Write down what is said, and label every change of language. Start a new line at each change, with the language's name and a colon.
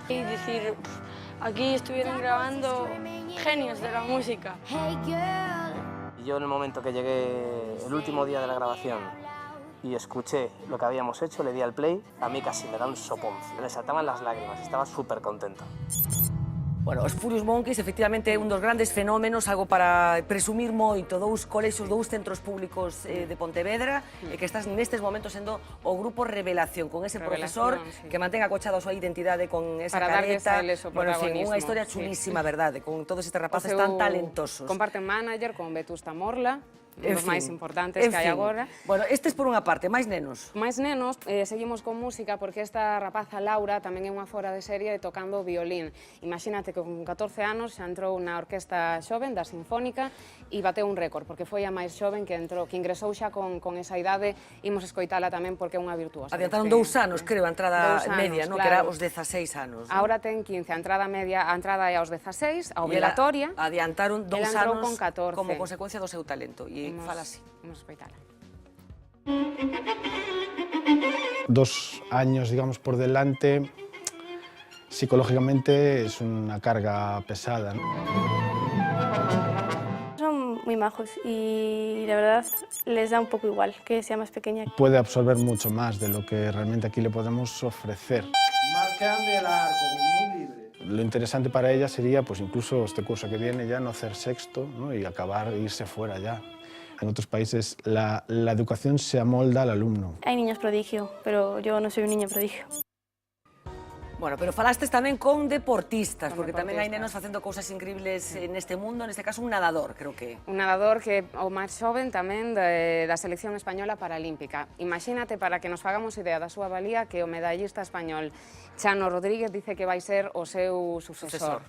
Spanish: Y decir, aquí estuvieron grabando genios de la música. Y yo en el momento que llegué, el último día de la grabación, y escuché lo que habíamos hecho, le di al play, a mí casi me da un sopón, me saltaban las lágrimas, estaba súper contento.
Galician: Bueno, os Furious Monkeys, efectivamente, un dos grandes fenómenos, algo para presumir moito, dous colexios, dous centros públicos de Pontevedra, que estás nestes momentos sendo o grupo Revelación, con ese profesor que mantén acochado a súa identidade con esa careta. Bueno, en fin, unha historia chulísima, verdade, con todos estes rapaces tan talentosos. Comparten manager con Vetusta Morla. dos máis importantes que hai agora. Bueno, estes por unha parte, máis nenos. Máis nenos, seguimos con música porque esta rapaza Laura tamén é unha fora de serie tocando violín. Imagínate que con 14 anos xa entrou na orquesta xoven da Sinfónica e bateu un récord, porque foi a máis xoven que ingresou xa con esa idade. Imos escoitala tamén porque é unha virtuosa. Adiantaron 2 anos, creo, a entrada media, que era os 16 anos. Ahora ten 15, a entrada media, a entrada é aos 16, a obligatoria. Adiantaron 2 anos con 14. como consecuencia do seu talento. E fala así. Vamos a escoitala.
Spanish: 2 años, digamos, por delante, psicológicamente es una carga pesada, ¿no? Son muy majos y la verdad les da un poco igual que sea más pequeña. Puede absorber mucho más de lo que realmente aquí le podemos ofrecer. Marcan del arco, muy libre. Lo interesante para ella sería, pues incluso este curso que viene ya, no hacer sexto, ¿no? Y acabar, irse fuera ya. En otros países la educación se amolda al alumno. Hay niños prodigio, pero yo no soy un niño prodigio.
Galician: Bueno, pero falastes tamén con deportistas, porque tamén hai nenos facendo cousas increíbles neste mundo, neste caso un nadador, creo que. Un nadador que o máis xoven tamén da selección española paralímpica. Imagínate, para que nos fagamos idea da súa valía, que o medallista español Chano Rodríguez dice que vai ser o seu sucesor.